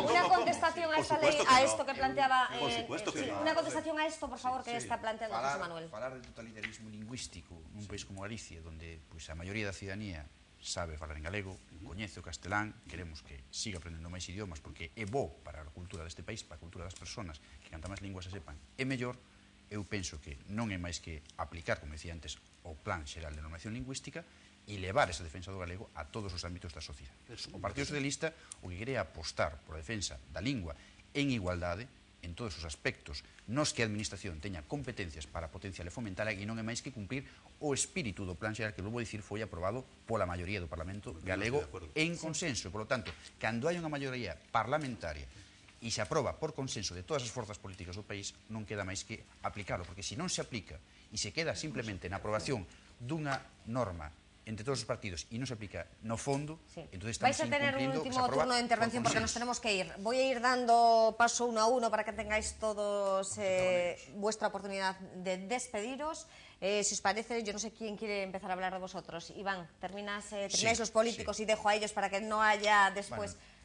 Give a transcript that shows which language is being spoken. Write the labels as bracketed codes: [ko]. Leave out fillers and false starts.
[es] Una contestación a esta ley, a esto que planteaba... Una contestación a esto, por favor, que está planteando José Manuel. [gl] Falar de totalitarismo lingüístico nun país como Galicia, donde a maioría da ciudadanía sabe falar en galego, coñece o castelán, queremos que siga aprendendo máis idiomas porque é bo para a cultura deste país, para a cultura das persoas, que canta máis linguas se sepan, é mellor. Eu penso que non é máis que aplicar, como decía antes, o Plan Xeral de Normación Lingüística e levar esa defensa do galego a todos os ámbitos da sociedade. O Partido Socialista o que quere apostar por a defensa da lingua en igualdade en todos os aspectos nos que a administración teña competencias para potenciar e fomentar e non é máis que cumprir o espírito do Plan Xeral que, vou dicir, foi aprobado pola maioría do Parlamento galego en consenso. Por lo tanto, cando hai unha maioría parlamentaria e se aproba por consenso de todas as forzas políticas do país, non queda máis que aplicalo, porque se non se aplica e se queda simplemente na aprobación dunha norma entre todos os partidos e non se aplica no fondo, entonces estamos [es] vais a tener un último turno de intervención porque nos tenemos que ir. Voy a ir dando paso uno a uno para que tengáis todos vuestra oportunidad de despediros. Si os parece, yo no sé quién quiere empezar a hablar de vosotros. Iván, termináis los políticos y dejo a ellos para que no haya después...